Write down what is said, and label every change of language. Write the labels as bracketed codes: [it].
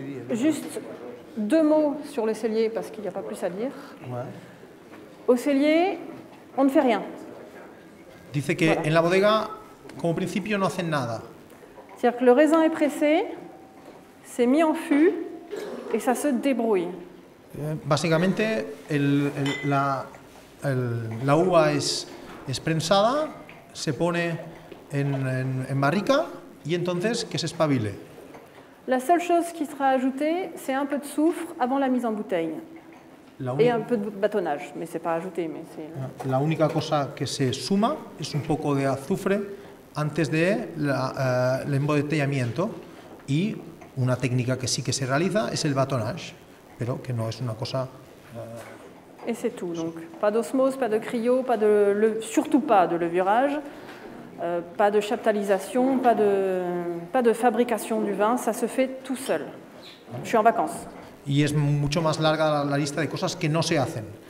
[fr] Juste 2 mots sur les celliers, parce qu'il n'y a pas plus à dire. Ouais. Au cellier, on ne fait rien. [es] Dice que en la bodega, como principio, no hacen nada. [fr] C'est-à-dire que le raisin est pressé, c'est mis en fût et ça se débrouille. [es] Básicamente, la uva es prensada, se pone en barrica, y entonces que se espabile. [fr] La seule chose qui sera ajoutée, c'est un peu de soufre avant la mise en bouteille. Et un peu de bâtonnage, mais c'est pas ajouté. [es] La única cosa que se suma es un poco de azufre antes de el embotellamiento, y una técnica que sí que se realiza es el bâtonnage, pero que no es una cosa... [fr] Et c'est tout. Donc, pas d'osmose, pas de cryo, surtout pas de levurage, pas de chaptalisation, pas de fabrication du vin, ça se fait tout seul. Je suis en vacances. [es] Y es mucho más larga la lista de cosas que no se hacen.